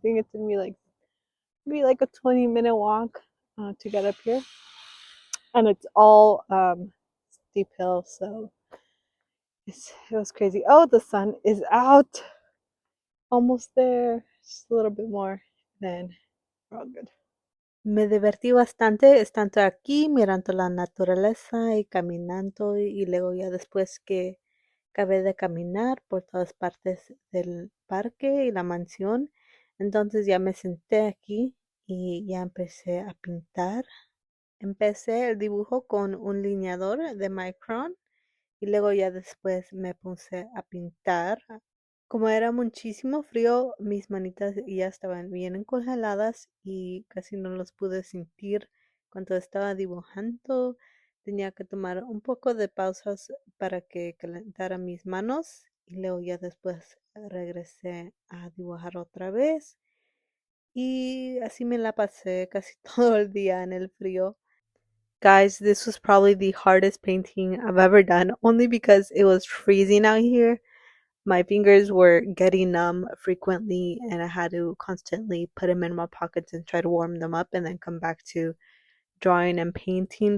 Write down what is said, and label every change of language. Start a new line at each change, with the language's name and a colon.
English: I think it's gonna be like maybe like a 20-minute walk to get up here, and it's all steep hill, so it was crazy. Oh, the sun is out, almost there, just a little bit more, then we're all good.
Spanish: Me divertí bastante estando aquí mirando la naturaleza y caminando, y luego ya después que acabé de caminar por todas partes del parque y la mansión, entonces ya me senté aquí y ya empecé a pintar. Empecé el dibujo con un lineador de Micron y luego ya después me puse a pintar. Como era muchísimo frío, mis manitas ya estaban bien congeladas y casi no los pude sentir cuando estaba dibujando. Tenía que tomar un poco de pausas para que calentara mis manos y luego ya después regresé a dibujar otra vez. Y así me la pasé casi todo el día en el frío.
English: Guys, this was probably the hardest painting I've ever done, only because it was freezing out here. My fingers were getting numb frequently, and I had to constantly put them in my pockets and try to warm them up and then come back to drawing and painting.